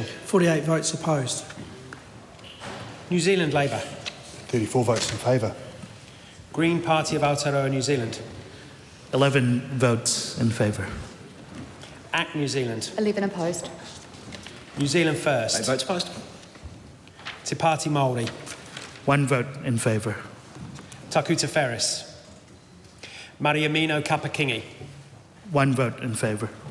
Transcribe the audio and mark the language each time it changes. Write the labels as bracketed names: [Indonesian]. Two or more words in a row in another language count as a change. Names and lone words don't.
[English] 48 votes opposed. New Zealand Labour. 34 votes in favour. Green Party of Aotearoa, New Zealand. 11 votes in favour. ACT New Zealand. 11 opposed. New Zealand First. 8 votes opposed. Te Pāti Māori. 1 vote in favour. Takuta Ferris. Mariamino Kapakingi. 1 vote in favour.